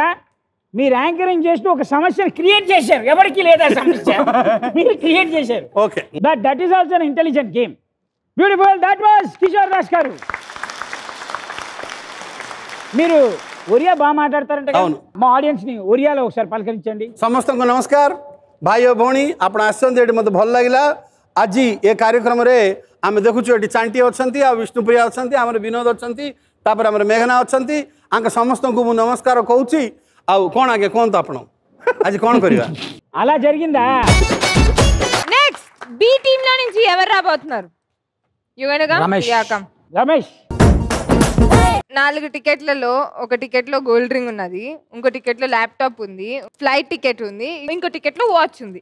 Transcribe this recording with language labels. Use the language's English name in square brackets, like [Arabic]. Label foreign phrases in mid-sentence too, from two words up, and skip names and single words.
[Telugu] మీరు యాంకరింగ్ చేస్తూ ఒక సమస్యను క్రియేట్ చేశారు. ఎవరికి లేదా సమస్య, మీరు క్రియేట్ చేశారు. ఓకే, [English] that is also an intelligent game. Beautiful. That was Kishore Das గారు. [Telugu] మీరు ఒరియా బాగా మాట్లాడతారంటే? అవును. మా ఆడియన్స్ ని ఒరియాలో ఒకసారి పలకరించండి. [Odia] ସମସ୍ତଙ୍କୁ ନମସ୍କାର ଭାଇ ଓ ଭଉଣୀ, ଆପଣ ଆସିଛନ୍ତି ଏଠି ମୋତେ ଭଲ ଲାଗିଲା। ଆଜି ଏ କାର୍ଯ୍ୟକ୍ରମରେ ଆମେ ଦେଖୁଛୁ ଏଠି ଚାଣ୍ଟି ଅଛନ୍ତି, ଆଉ ବିଷ୍ଣୁପ୍ରିୟା ଅଛନ୍ତି, ଆମର ବିନୋଦ ଅଛନ୍ତି, ତାପରେ ଆମର ମେଘନା ଅଛନ୍ତି। ଆଙ୍କ ସମସ୍ତଙ୍କୁ ମୁଁ ନମସ୍କାର କହୁଛି। ଆଉ କ'ଣ ଆଜ୍ଞା କୁହନ୍ତୁ ଆପଣ ଆଜି କ'ଣ କରିବା? [Telugu] అలా జరిగిందా? నెక్స్ట్ బి టీమ్ లో నుంచి ఎవరు రాబోతున్నారు? రమేష్. 4 టికెట్లలో ఒక టికెట్ లో గోల్డ్ రింగ్ ఉన్నది, ఇంకో టికెట్ లో ల్యాప్టాప్ ఉంది, ఫ్లైట్ టికెట్ ఉంది, ఇంకో టికెట్ లో వాచ్ ఉంది.